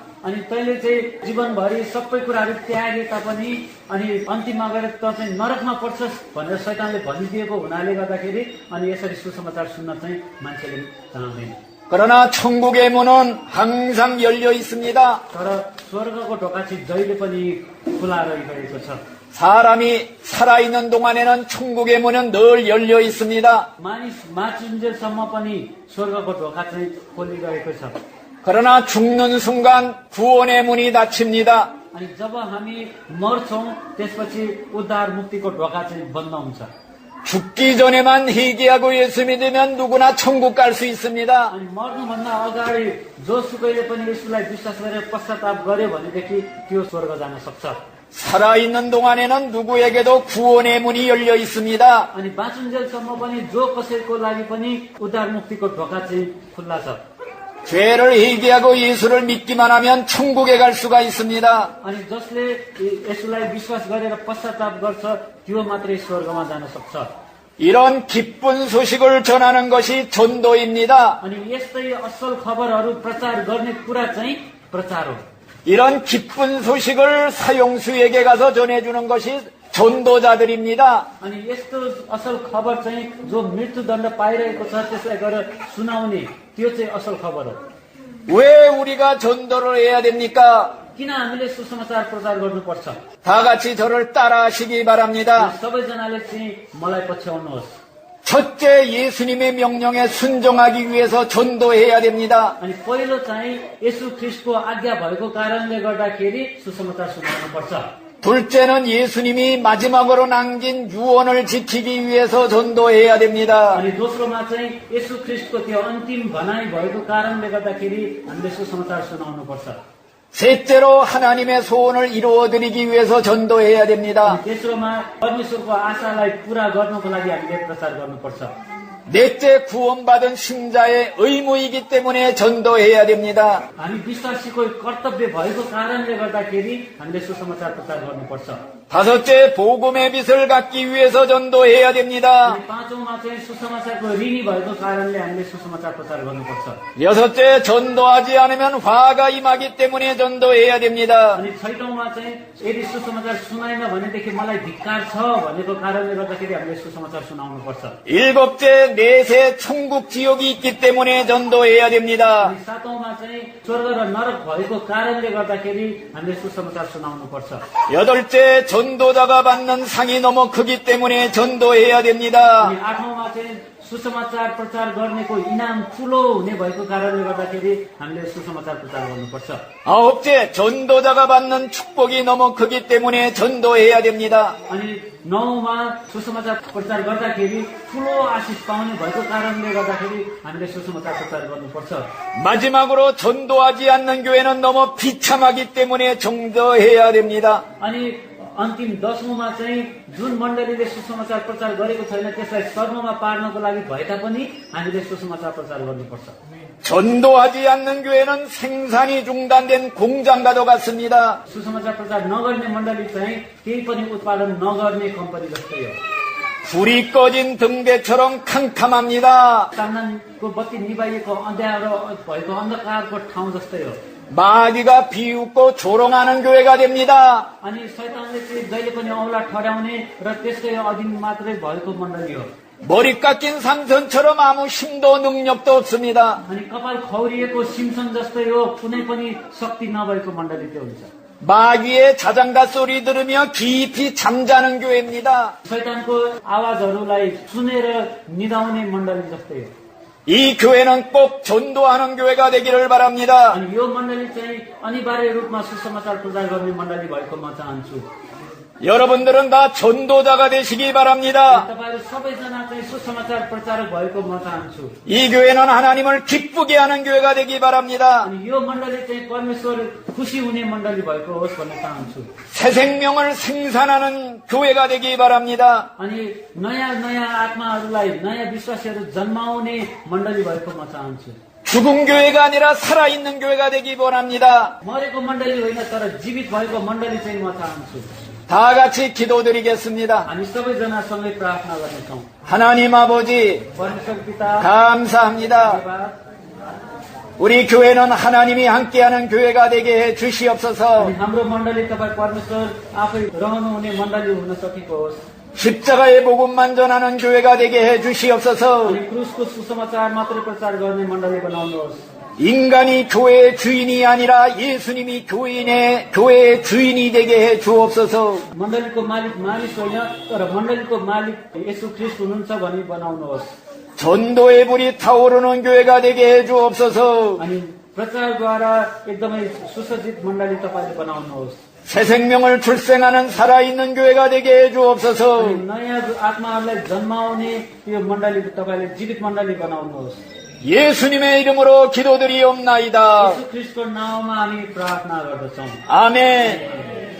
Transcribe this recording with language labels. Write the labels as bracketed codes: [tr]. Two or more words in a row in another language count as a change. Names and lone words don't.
[ne] अनि तैँले चाहिँ जीवनभरि सबै कुराहरू त्यागे तापनि अनि अन्तिममा गएर त चाहिँ नरकमा पर्छस् भनेर शैतानले भनिदिएको हुनाले गर्दाखेरि अनि यसरी सुसमाचार सुन्न चाहिँ मान्छेले चाहँदैन। [ko] 그러나 천국의 문은 항상 열려 있습니다. [ne] तर स्वर्गको ढोका चाहिँ जहिले पनि खुला रहिरहेको छ। [ko] 사람이 살아있는 동안에는 천국의 문은 늘 열려 있습니다. [ne] मानिस माचुन्जेलसम्म पनि स्वर्गको ढोका चाहिँ खोलिरहेको छ। [ko] 그러나 죽는 순간 구원의 문이 닫힙니다. [ne] अनि जब हामी मर्छौं त्यसपछि उद्धार मुक्तिको ढोका चाहिँ बन्द हुन्छ। [ko] 죽기 전에만 회개하고 예수 믿으면 누구나 천국 갈 수 있습니다. [ne] अनि मर्नुभन्दा अगाडि जोसुकैले पनि यसुलाई विश्वास गरेर पश्चाताप गर्यो भनेदेखि त्यो स्वर्ग जान सक्छ। [ko] 살아있는 동안에는 누구에게도 구원의 문이 열려 있습니다. [ne] अनि बाँचुन्जेलसम्म पनि जो कसैको लागि पनि उद्धार मुक्तिको ढोका चाहिँ खुल्ला छ। [ko] 죄를 회개하고 예수를 믿기만 하면 천국에 갈 수가 있습니다. [ne] अनि जसले यसुलाई विश्वास गरेर पश्चाताप गर्छ त्यो मात्रै स्वर्गमा जान सक्छ। [ko] 이런 기쁜 소식을 전하는 것이 전도입니다. [ne] अनि यस्तै असल खबरहरू प्रचार गर्ने कुरा चाहिँ प्रचार हो। [ko] 이런 기쁜 소식을 사형수에게 가서 전해주는 것이 전도자들입니다. [ne] अनि यस्तो असल खबर चाहिँ जो मृत्युदण्ड पाइरहेको छ त्यसलाई गएर सुनाउने त्यो चाहिँ असल खबर हो। [ko] 왜 우리가 전도를 해야 됩니까? [ne] किन हामीले सुसमाचार प्रचार गर्नुपर्छ? [ko] 다 같이 저를 따라하시기 바랍니다. [ne] सबैजनाले चाहिँ मलाई पछ्याउनुहोस्। [ko] 첫째, 예수님의 명령에 순종하기 위해서 전도해야 됩니다. [ne] अनि पहिलो चाहिँ येशू ख्रीष्टको आज्ञा भएको कारणले गर्दाखेरि सुसमाचार सुनाउनुपर्छ। [ko] 둘째는 예수님이 마지막으로 남긴 유언을 지키기 위해서 전도해야 됩니다. [ne] अनि दोस्रोमा चाहिँ येशू ख्रीष्टको त्यो अन्तिम भनाइ भएको कारणले गर्दाखेरि हामीले सुसमाचार सुनाउनुपर्छ। [ko] 셋째로 하나님의 소원을 이루어드리기 위해서 전도해야 됩니다. [ne] अनि तेस्रोमा परमेश्वरको आशालाई पूरा गर्नको लागि हामीले प्रचार गर्नुपर्छ। [ko] 넷째, 구원받은 신자의 의무이기 때문에 전도해야 됩니다. [ne] हामी विश्वासीको कर्तव्य भएको कारणले गर्दाखेरि हामीले सुसमाचार प्रचार गर्नुपर्छ। [ko] 다섯째, 복음의 빛을 갖기 위해서 전도해야 됩니다. [ne] अनि पाँचौंमा चाहिँ सुसमाचारको ऋणी भएको कारणले हामीले सुसमाचार प्रचार गर्नुपर्छ। [ko] 여섯째, 전도하지 않으면 화가 임하기 때문에 전도해야 됩니다. [ne] अनि छैटौंमा चाहिँ यदि सुसमाचार सुनाएन भनेदेखि मलाई धिक्कार छ भनेको कारणले गर्दाखेरि हामीले सुसमाचार सुनाउनुपर्छ। [ko] 일곱째, 내세 천국 지옥이 있기 때문에 전도해야 됩니다. [ne] अनि सातौंमा चाहिँ स्वर्ग र नरक भएको कारणले गर्दाखेरि हामीले सुसमाचार सुनाउनुपर्छ। [ko] 여덟째, 전도자가 받는 상이 너무 크기 때문에 전도해야 됩니다. [ne] अनि आठौंमा चाहिँ सुसमाचार प्रचार गर्नेको इनाम ठूलो हुने भएको कारणले गर्दाखेरि हामीले सुसमाचार प्रचार गर्नुपर्छ। [ko] 아홉째, 전도자가 받는 축복이 너무 크기 때문에 전도해야 됩니다. [ne] अनि नौमा सुसमाचार प्रचार गर्दाखेरि ठूलो आशिष पाउने भएको कारणले गर्दाखेरि हामीले सुसमाचार प्रचार गर्नुपर्छ। [ko] 마지막으로 전도하지 않는 교회는 너무 비참하기 때문에 전도해야 됩니다. [ne] अनि अन्तिम 10औंमा चाहिँ जुन मण्डलीले सुसमाचार प्रचार गरेको छैन त्यसलाई सर्वमा पार्नको लागि भए तापनि हामीले सुसमाचार प्रचार गर्नुपर्छ। [ko] 전도하지 않는 교회는 생산이 중단된 공장과도 같습니다. [ne] सुसमाचार प्रचार नगर्ने मण्डली चाहिँ केही पनि उत्पादन नगर्ने कम्पनी जस्तै हो। [ko] 불이 꺼진 등대처럼 캄캄합니다. [ne] चाननको बत्ती निभाइएको अँध्यारो भएको अन्धकारको ठाउँ जस्तै हो। [ko] 마귀가 비웃고 조롱하는 교회가 됩니다. [ne] अनि शैतानले चाहिँ जहिले पनि औँला ठड्याउने र त्यसकै अधीन मात्रै भएको मण्डली हो। [ko] 머리 깎인 삼선처럼 아무 힘도 능력도 없습니다. [ne] अनि कपाल खौरिएको सिमसन जस्तै हो, कुनै पनि शक्ति नभएको मण्डली त्यो हुन्छ। [ko] 마귀의 자장가 소리 들으며 깊이 잠자는 교회입니다. [ne] शैतानको आवाजहरूलाई सुनेर निदाउने मण्डली जस्तै हो। [ko] 이 교회는 꼭 전도하는 교회가 되기를 바랍니다. [ne] अनि यो मण्डली चाहिँ अनिवार्य रूपमा सुसमाचार प्रचार गर्ने मण्डली भएको म चाहन्छु। [ko] 여러분들은 다 전도자가 되시기 바랍니다. [ne] तपाईहरु सबैजना चाहिँ सुसमाचार प्रचारक भएको म चाहन्छु। [ko] 이 교회는 하나님을 기쁘게 하는 교회가 되기 바랍니다. [ne] अनि यो मण्डली चाहिँ परमेश्वर खुसी हुने मण्डली भएको होस् भन्ने चाहन्छु। [ko] 새 생명을 생산하는 교회가 되기 바랍니다. [ne] अनि नयाँ आत्माहरूलाई नयाँ विश्वासीहरू जन्माउने मण्डली भएको म चाहन्छु। [ko] 죽은 교회가 아니라 살아있는 교회가 되기 원합니다. [ne] मरेको मण्डली होइन तर जीवित भएको मण्डली चाहिँ म चाहन्छु। [ko] 다 같이 기도드리겠습니다. [ne] हामी सबैजना सँगै प्रार्थना गर्नेछौँ। [ko] 하나님 아버지 [ne] परमेश्वर पिता [ko] 감사합니다. [ne] धन्यवाद। [ko] 우리 교회는 하나님이 함께하는 교회가 되게 해 주시옵소서. [ne] अनि हाम्रो मण्डली तपाईँ परमेश्वर आफै रहनुहुने मण्डली हुन सकेको होस्। [ko] 십자가의 복음만 전하는 교회가 되게 해 주시옵소서. [ne] अनि क्रुसको सुसमाचार मात्रै प्रचार गर्ने मण्डली बनाउनुहोस्। [ko] 인간이 교회의 주인이 아니라 예수님이 교회의 주인이 되게 해 주옵소서. [ne] मण्डलीको मालिक मानिस होइन तर मण्डलीको मालिक येशू ख्रीष्ट हुनुहुन्छ भनी बनाउनुहोस्। [ko] 전도의 불이 타오르는 교회가 되게 해 주옵소서. [ne] अनि प्रचारद्वारा एकदमै सुसज्जित मण्डली तपाईँले बनाउनुहोस्। [ko] 새 생명을 출생하는 살아있는 교회가 되게 해 주옵소서. [ne] अनि नयाँ आत्माहरूलाई जन्माउने यो मण्डली तपाईँले जीवित मण्डली बनाउनुहोस्। [ko] 예수님의 이름으로 기도드리옵나이다. [ne] येशू ख्रीष्टको नाउँमा हामी प्रार्थना गर्दछौँ। [ko] 아멘.